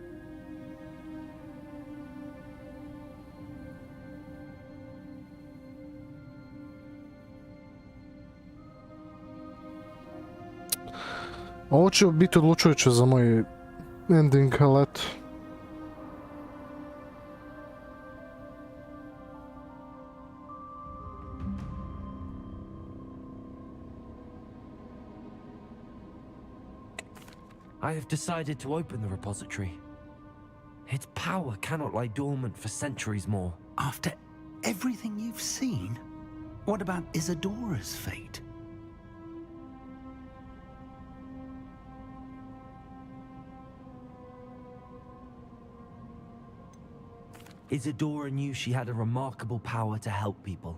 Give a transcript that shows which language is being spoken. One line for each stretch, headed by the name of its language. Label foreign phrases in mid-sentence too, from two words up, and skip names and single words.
Serbian: Ovo će biti odlučujuće za moj ending, ali eto.
English: I have decided to open the repository. Its power cannot lie dormant for centuries more. After everything you've seen, what about Isadora's fate? Isadora knew she had a remarkable power to help people.